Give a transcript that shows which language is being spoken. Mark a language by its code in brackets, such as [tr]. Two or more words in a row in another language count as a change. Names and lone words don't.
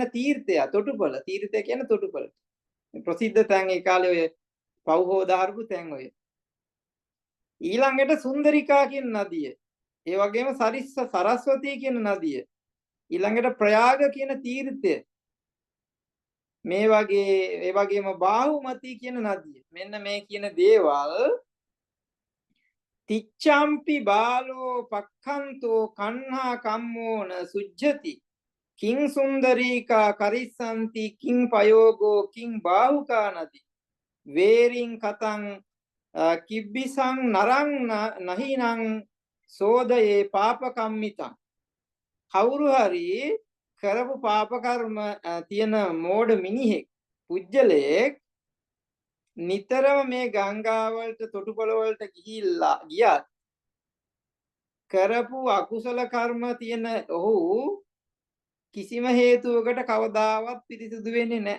[si] තීර්ථය තොටුපළ තීර්ථය කියන්නේ තොටුපළ ප්‍රසිද්ධ තැන් ඒ කාලේ ඔය පව්හෝදාරපු තැන් ඔය ඊළඟට සුන්දරිකා කියන නදිය ඒ වගේම සරස්වතී කියන නදිය ඊළඟට ප්‍රයාග කියන තීර්ථය මේ වගේ ඒ වගේම බාහුමති කියන නදිය මෙන්න මේ කියන දේවල් [pi] තිච්ඡම්පි බාලෝ පක්ඛන්තෝ කන්හා කම්මෝන සුජ්ජති කිං සුන්දරීකා කරිස්සanti කිං පයෝගෝ කිං බාහුකා නදි වේරින් කතං කිබ්බිසං නරං නහිනං සෝදයේ පාපකම්මිතං. [si] කවුරු හරි කරපු පාප කර්ම තියෙන මෝඩ මිනිහෙක් පුජ්‍යලයක් නිතරම මේ ගංගා වලට තොටුපළ වලට ගියත් කරපු අකුසල කර්ම තියෙන ඔහු කිසිම හේතුවකට කවදාවත් පිරිසිදු වෙන්නේ නැහැ.